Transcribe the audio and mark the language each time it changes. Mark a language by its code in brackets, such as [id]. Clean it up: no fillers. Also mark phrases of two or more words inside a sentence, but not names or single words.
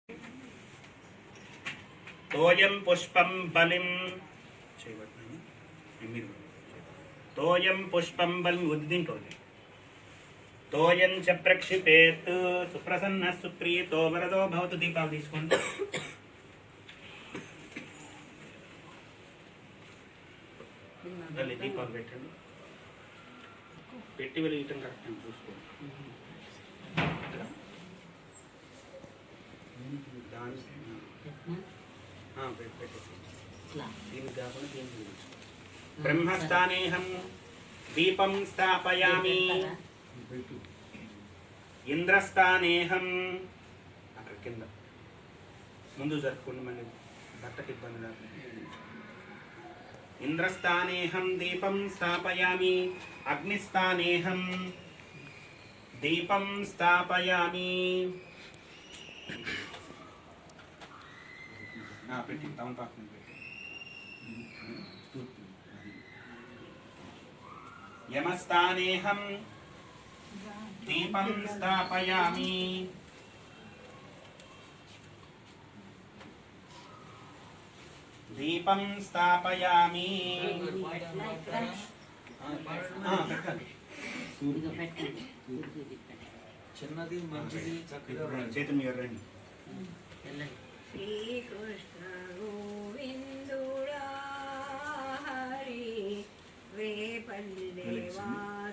[sa] तोयं पुष्पं बलिं तोयं पुष्पं बलिं उद्दिन्तोति तोयं च प्रक्षिपेत् सुप्रसन्नः सुप्रीतो वरदो भवतु [te] దీపావళి తీసుకోండి దీపాలు పెట్టండి పెట్టి వెలిగించడం కరెక్ట్ అని చూసుకోండి [sa] ब्रह्मस्थानेहं दीपं स्थापयामि [te] इंद्रस्थानेहं అక్కడ కింద ముందు జరుపుకోండి మళ్ళీ బట్టకి ఇబ్బంది రాదు [sa] इंद्रस्थानेहं दीपं स्थापयामि अग्निस्थानेहं दीपं स्थापयामि [te] పెట్టి తమ పక్కన పెట్టి [sa] यमस्थानेहं दीपं स्थापयामि दीपं स्थापयामि [te] చిన్నది మంచిది చక్కగా చేతి మీద రండి శ్రీకృష్ణ గోవిందుడా హరి వేపల్లి వాస